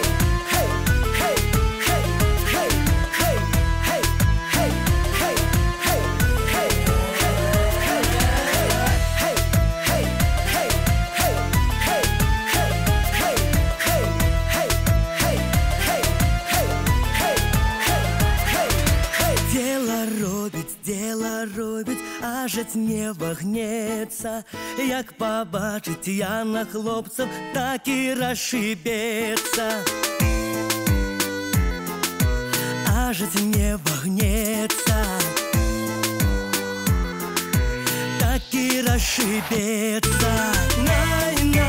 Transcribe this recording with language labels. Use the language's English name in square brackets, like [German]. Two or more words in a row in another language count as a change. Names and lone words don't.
[Ukrainian] hey, hey, hey, hey, hey, hey, hey, hey, hey, hey, Дело робить, аж небо гнется. Як побачить я на хлопців, так і розшибеться. [Russian] Аж небо гнется, так и расшибется.